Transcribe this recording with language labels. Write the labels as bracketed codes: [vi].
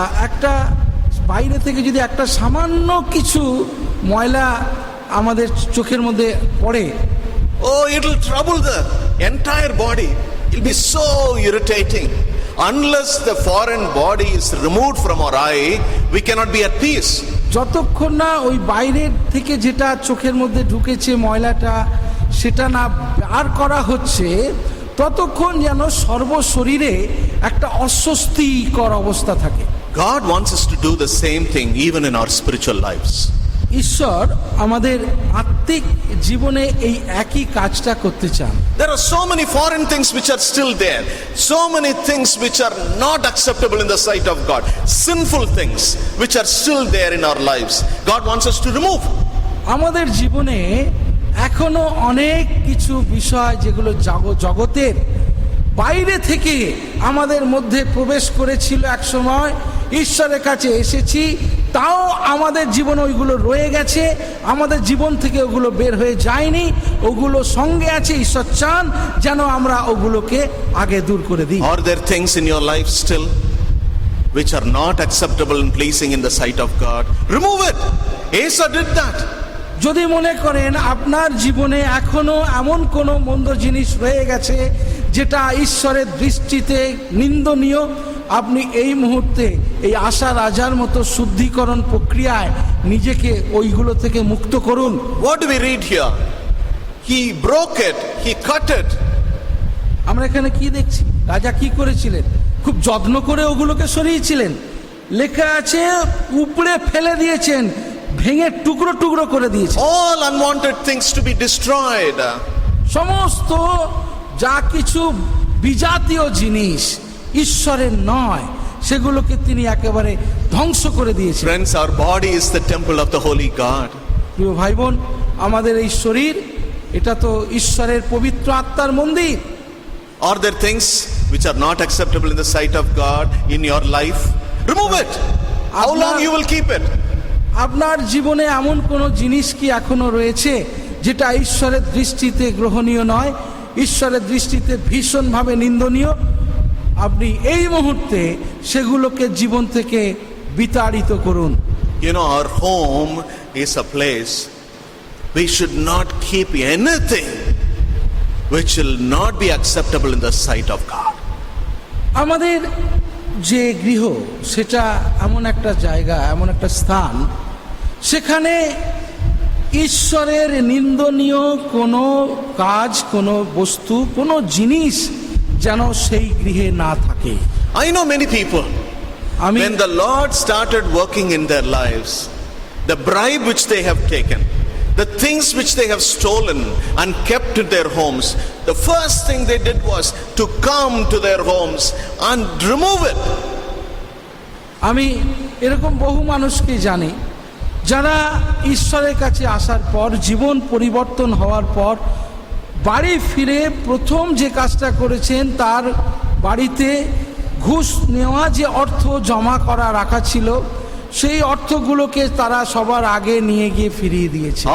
[bn] একটা বাইরে থেকে যদি একটা সামান্য কিছু ময়লা আমাদের চোখের মধ্যে পড়ে, [en] Oh, it will trouble the entire body. It will be so irritating. Unless the foreign body is removed from our eye, we cannot be at peace. [bn] যতক্ষণ না ওই বাইরের থেকে যেটা চোখের মধ্যে ঢুকেছে ময়লাটা সেটা না বার করা হচ্ছে, ততক্ষণ যেন সর্বশরীরে একটা অস্বস্তিকর অবস্থা থাকে। [en] God wants us to do the same thing even in our spiritual lives. [bn] ঈশ্বর আমাদের আত্মিক জীবনে এই একই কাজটা করতে চান। [en] There are so many foreign things which are still there. So many things which are not acceptable in the sight of God. Sinful things which are still there in our lives. God wants us to remove. [bn] আমাদের জীবনে এখনো অনেক কিছু বিষয় যেগুলো জগতের বাইরে থেকে আমাদের মধ্যে প্রবেশ করেছিল এক সময়, ঈশ্বরের কাছে এসেছি, তাও আমাদের জীবনে ওইগুলো রয়ে গেছে, আমাদের জীবন থেকে ওগুলো বের হয়ে যায়নি, ওগুলো সঙ্গে আছে। ঈশ্বর চান যেন আমরা ওগুলোকে আগে দূর করে দিই। [en] Are there things in your life still which are not acceptable and pleasing in the sight of God? Remove it. Asa did that. [bn] যদি মনে করেন আপনার জীবনে এখনো এমন কোনো মন্দ জিনিস রয়ে গেছে যেটা ঈশ্বরের দৃষ্টিতে নিন্দনীয়, আপনি এই মুহূর্তে এই আশা রাজার মতো শুদ্ধিকরণ প্রক্রিয়ায় নিজেকে ওইগুলো থেকে মুক্ত করুন। [en] What do we read here? He broke it, he cut it. [bn] আমরা এখানে কি দেখছি? রাজা কি করেছিলেন? খুব যত্ন করে ওগুলোকে সরিয়েছিলেন। লেখা আছে উপড়ে ফেলে দিয়েছেন, ভেঙে টুকরো টুকরো করে দিয়েছেন। [en] All unwanted things to be destroyed. [bn] সমস্ত যা কিছু বিজাতীয় জিনিস ঈশ্বরের নয় সেগুলোকে তিনি একেবারে ধ্বংস করে দিয়েছেন। [en] Friends, our body is the temple of the holy God. [bn] প্রিয় ভাই বোন, আমাদের এই শরীর এটা তো ঈশ্বরের পবিত্র আত্মার মন্দির। [en] Are there things which are not acceptable in the sight of God in your life? Remove it. How long you will keep it? [bn] আপনার জীবনে এমন কোনো জিনিস কি এখনো রয়েছে যেটা ঈশ্বরের দৃষ্টিতে গ্রহণীয় নয়, ঈশ্বরের দৃষ্টিতে ভীষণভাবে নিন্দনীয়? আপনি এই মুহূর্তে সেগুলোকে জীবন থেকে বিতাড়িত করুন। [en] You know, our home is a place we should not keep anything which will not be acceptable in the sight of God. [bn] আমাদের যে গৃহ সেটা এমন একটা জায়গা, এমন একটা স্থান, সেখানে ঈশ্বরের নিন্দনীয় কোনো কাজ, কোনো বস্তু, কোনো জিনিস যেন সেই গৃহে না থাকে। [en] I know many people, when the Lord started working in their lives, the bribe which they have taken, the things which they have stolen and kept in their homes, the first thing they did was to come to their homes and remove it. [bn] আমি এরকম বহু মানুষকে জানি যারা ঈশ্বরের কাছে আসার পর, জীবন পরিবর্তন হওয়ার পর বাড়ি ফিরে প্রথম যে কাজটা করেছেন, তার বাড়িতে ঘুষ নেওয়া যে অর্থ জমা করা রাখা ছিল সেই অর্থগুলোকে তারা সবার আগে নিয়ে গিয়ে ফিরিয়ে দিয়েছে।